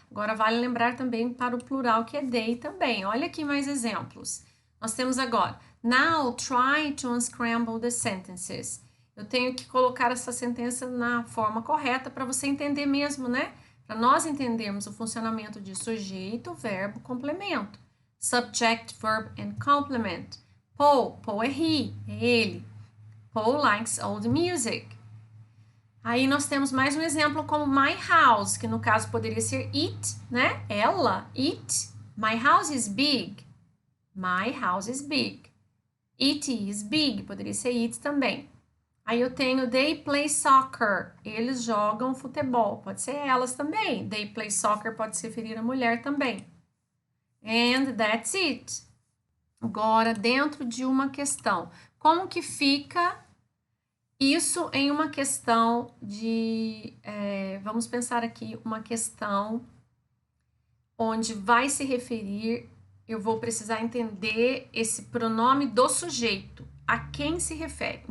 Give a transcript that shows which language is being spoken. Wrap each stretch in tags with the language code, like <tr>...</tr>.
<pt>Agora, vale lembrar também para o plural, que é they também. Olha aqui mais exemplos. Nós temos agora,</pt> <en>now try to unscramble the sentences.</en> <pt>Eu tenho que colocar essa sentença na forma correta para você entender mesmo, né? Para nós entendermos o funcionamento de sujeito, verbo, complemento.</pt> <en>Subject, verb and complement.</en> <pt>Paul é he, é ele.</pt> <en>Paul likes old music.</en> <pt>Aí nós temos mais um exemplo como my house, que no caso poderia ser it, né?</pt> <en>Ela, it. My house is big. My house is big. It is big,</en> <pt>poderia ser it também. Aí eu tenho</pt> <en>they play soccer.</en> <pt>Eles jogam futebol, pode ser elas também.</pt> <en>They play soccer</en> <pt>pode se referir a mulher também.</pt> <en>And that's it.</en> <pt>Agora, dentro de uma questão, como que fica isso em uma questão de, vamos pensar aqui, uma questão onde vai se referir, eu vou precisar entender esse pronome do sujeito, a quem se refere.</pt>